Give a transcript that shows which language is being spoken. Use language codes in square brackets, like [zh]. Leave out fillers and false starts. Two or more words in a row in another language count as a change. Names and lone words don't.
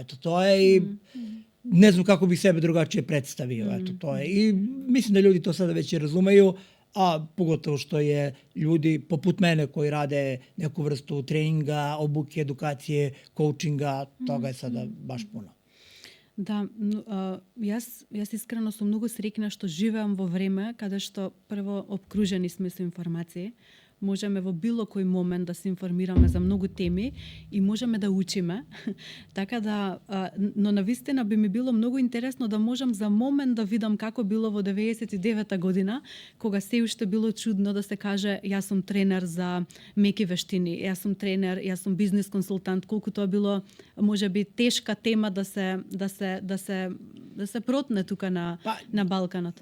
[sr] Eto, to je i ne znam kako bih sebe drugačije predstavio. Eto, to je. I mislim da ljudi to sada već i razumeju, a pogotovo što je ljudi poput mene koji rade neku vrstu treninga, obuke, edukacije, coachinga, toga je sada baš puno. [mk] Да, јас искрено сум многу среќна што живеам во време каде што прво обкружени сме со информации, можеме во било кој момент да се информираме за многу теми и можеме да учиме. Така да, но навистина би ми било многу интересно да можам за момент да видам како било во 99-та година, кога се уште било чудно да се каже јас сум тренер за меки вештини, јас сум тренер, јас сум бизнес консултант, колку тоа било можеби тешка тема да се протне тука на Балканот.